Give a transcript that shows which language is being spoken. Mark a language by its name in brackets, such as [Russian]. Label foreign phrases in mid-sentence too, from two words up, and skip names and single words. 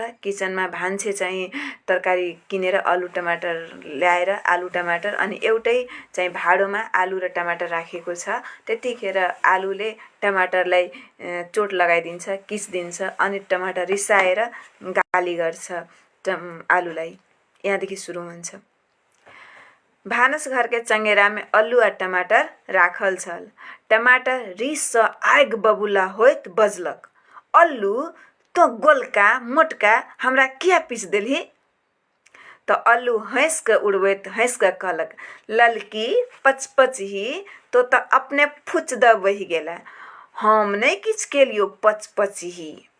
[Nepali] किचनमा भान्से चाहिँ तरकारी किनेर आलु टमाटर ल्याएर, आलु टमाटर अनि एउटै चाहिँ भाँडोमा आलु र टमाटर राखेको छ। त्यतिखेर आलुले टमाटरलाई चोट लगाइदिन्छ, किस्दिन्छ, अनि टमाटर रिसाएर गाली गर्छ आलुलाई। यहाँदेखि सुरु हुन्छ। [Maithili] भानस घर के चंगेरा में अल्लू आ टमाटर राखल छल। टमाटर रिस सँ आगि बबूला होइत बजलक, अल्लू तो गोलका मोटका हमरा किया पीस देलही? तो अल्लू हंस के उड़बैत हंस के कहलक, ललकी पचपच ही तो अपने फुच द बहि गेला, हम नहीं किछ केलियो पचपच ही।